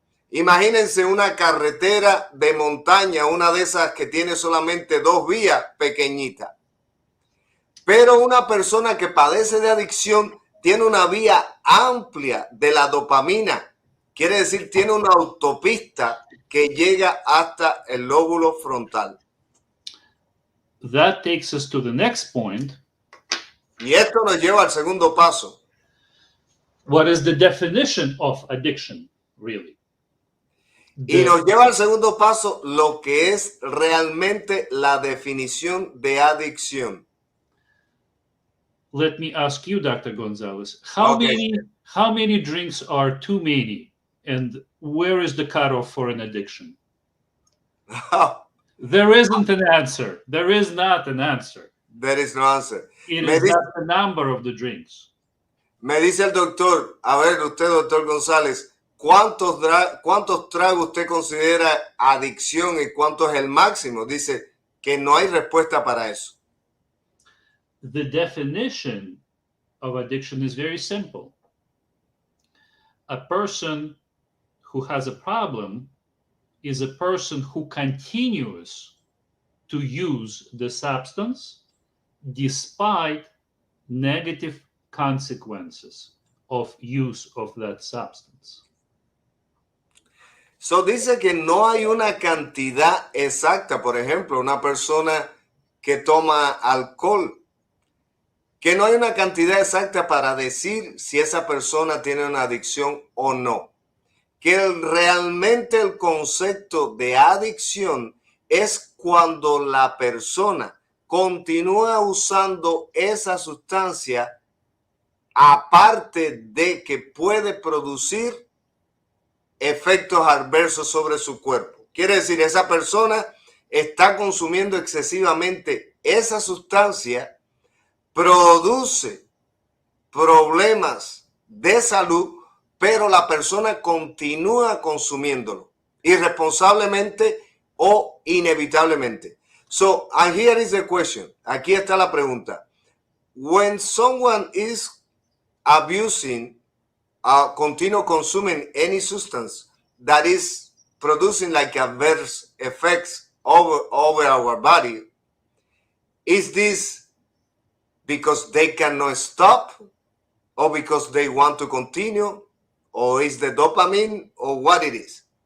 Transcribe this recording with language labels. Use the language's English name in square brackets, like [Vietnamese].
[Spanish] Imagínense una carretera de montaña, una de esas que tiene solamente 2 vías pequeñitas. Pero una persona que padece de adicción tiene una vía amplia de la dopamina. Quiere decir, tiene una autopista que llega hasta el lóbulo frontal. [English] That takes us to the next point. [Spanish] Y esto nos lleva al segundo paso. [English] What is the definition of addiction, really? [Spanish] Y nos lleva al segundo paso, lo que es realmente la definición de adicción. [English] Let me ask you, Dr. Gonzalez, how many drinks are too many, and where is the cutoff for an addiction? There isn't an answer. There is not an answer. There is no answer. It is not the number of the drinks. [Spanish] Me dice el doctor, a ver, usted, doctor González, ¿cuántos tragos usted considera adicción y cuánto es el máximo? Dice que no hay respuesta para eso. [English] The definition of addiction is very simple. A person who has a problem is a person who continues to use the substance despite negative consequences of use of that substance. [Spanish] So dice que no hay una cantidad exacta, por ejemplo, una persona que toma alcohol, que no hay una cantidad exacta para decir si esa persona tiene una adicción o no. Que realmente el concepto de adicción es cuando la persona continúa usando esa sustancia aparte de que puede producir efectos adversos sobre su cuerpo. Quiere decir, esa persona está consumiendo excesivamente esa sustancia, produce problemas de salud, pero la persona continúa consumiéndolo irresponsablemente o inevitablemente. [English] So, and here is the question. [Spanish] Aquí está la pregunta. [English] When someone is abusing, continue consuming any substance that is producing like adverse effects over our body, is this because they cannot stop, or because they want to continue, or is the dopamine, or what it is?